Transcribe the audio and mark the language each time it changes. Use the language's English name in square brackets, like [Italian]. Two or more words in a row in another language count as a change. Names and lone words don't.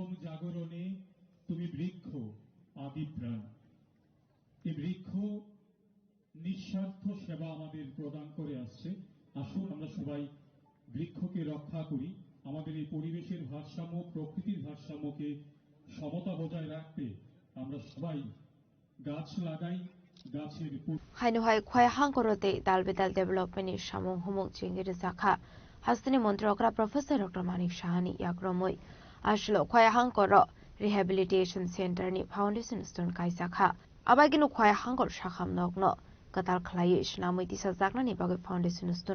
[Bangla] জাগরণে তুমি বৃক্ষ আদি প্রাণ এই বৃক্ষ নিঃস্বার্থ সেবা আমাদের প্রদান করে আসছে আসুন আমরা সবাই বৃক্ষকে রক্ষা করি আমাদের এই পরিবেশের ভারসাম্য প্রকৃতির ভারসাম্যকে সমতা বজায় রাখতে আমরা সবাই গাছ লাগাই গাছের [Kok Borok] Hainuhai Khwai Hangkorote Dalbidal Development is Shamung Humung Chingiri Sakha Hastani Montrokra Professor Dr. Manik Shahani Yagromoi Ashlo Khwai Hangkoro Rehabilitation Center ni [English] Foundation Stone [Kok Borok] Kai Sakha Abaginu Khwai Hangkor Shakham Nogno Katal Khlai Shnamoi Tisa Zakna ni Bagoi [English] Foundation Stone